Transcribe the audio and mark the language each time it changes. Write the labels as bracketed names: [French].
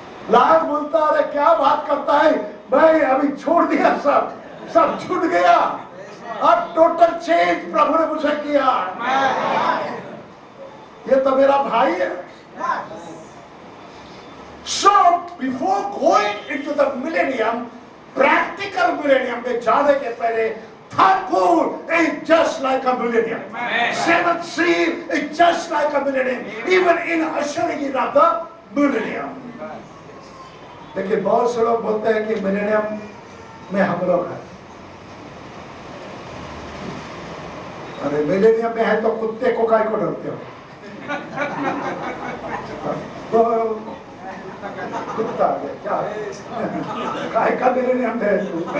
[Hindi] Lion बोलता अरे क्या बात करता है, मैं अभी छोड़ दिया, सब छूट गया, अब टोटल चेंज प्रभु ने मुझे किया, ये तो मेरा भाई है। [English] So before going into the millennium, practical millennium [Hindi] में जाने के पहले [English] third pool is just like a millennium. Seventh seal is just like a millennium. Even in ushering in of the millennium. [Hindi] लेकिन बहुत से लोग बोलते हैं कि मिलेनियम में हम लोग हैं। अरे मिलेनियम में है तो कुत्ते को काय को डरते हो? कुत्ता है क्या? काय का मिलेनियम है तू?